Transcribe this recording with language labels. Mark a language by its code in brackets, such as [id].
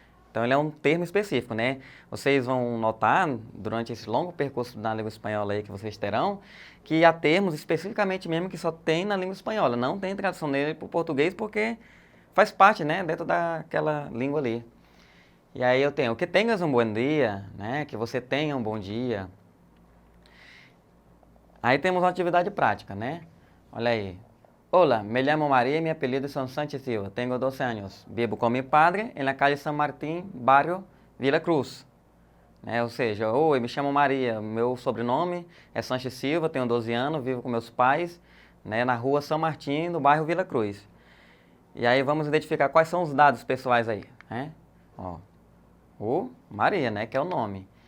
[pt] Então, ele é um termo específico, né? Vocês vão notar, durante esse longo percurso na língua espanhola aí que vocês terão, que há termos especificamente mesmo que só tem na língua espanhola. Não tem tradução nele para o português porque faz parte, né, dentro daquela língua ali. E aí eu tenho que tenhas um bom dia, né? Que você tenha um bom dia. Aí temos uma atividade prática, né? Olha aí. [es] Hola, me llamo María y mi apellido es Sánchez Silva. Tengo 12 años. Vivo con mi padre en la calle San Martín, barrio Vila Cruz. [pt] Ou seja, oi, me chamo Maria, meu sobrenome é Sánchez Silva, tenho 12 anos, vivo com meus pais, né, na rua São Martim, no bairro Vila Cruz. E aí vamos identificar quais são os dados pessoais aí, né? Ó, o Maria, né, que é o nome.